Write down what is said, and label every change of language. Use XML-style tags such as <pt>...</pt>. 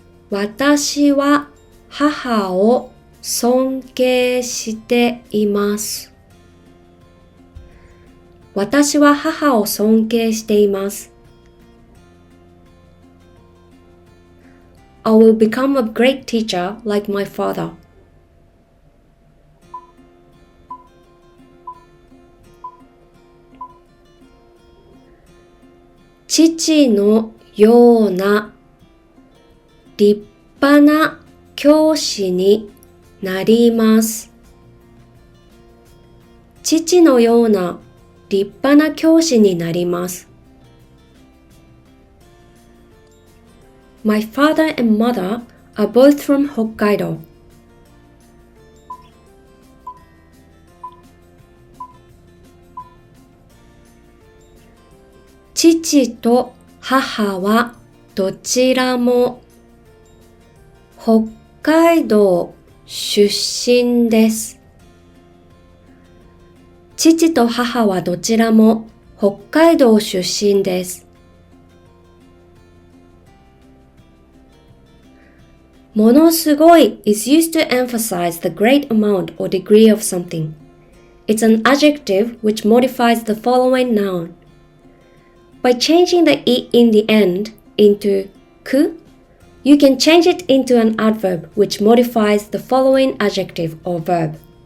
<ja>私は母を尊敬しています。私は母を尊敬しています。</ja> <en>I will become a great teacher like my father.</en> <ja>父のような立派な教師になります。父のような立派な教師になります。</ja> <en>My father and mother are both from Hokkaido.</en> <ja>父と母はどちらも北海道出身です。父と母はどちらも北海道出身です。</ja> <en>ものすごい is used to emphasize the great amount or degree of something. It's an adjective which modifies the following noun. By changing the i in the end into ku, you can change it into an adverb which modifies the following adjective or verb.</en>